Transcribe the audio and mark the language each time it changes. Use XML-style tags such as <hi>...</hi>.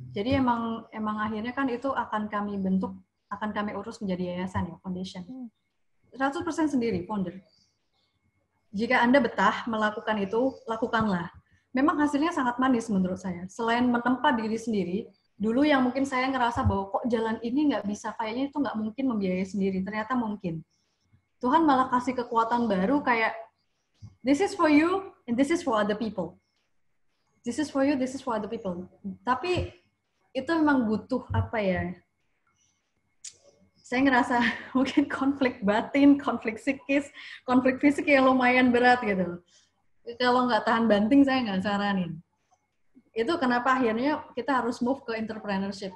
<id>Jadi emang akhirnya kan itu akan kami bentuk, akan kami urus menjadi yayasan ya, foundation. 100% sendiri, founder. Jika Anda betah melakukan itu, lakukanlah. Memang hasilnya sangat manis menurut saya. Selain menempa diri sendiri, dulu yang mungkin saya ngerasa bahwa kok jalan ini nggak bisa, kayaknya itu nggak mungkin membiayai sendiri. Ternyata mungkin. Tuhan malah kasih kekuatan baru kayak,</id> <en>this is for you, and this is for other people. This is for you, this is for other people.</en> <id>Tapi itu memang butuh apa ya? Saya ngerasa mungkin konflik batin, konflik psikis, konflik fisik yang lumayan berat gitu. Kalau nggak tahan banting, saya nggak saranin. Itu kenapa akhirnya kita harus move ke entrepreneurship.</id>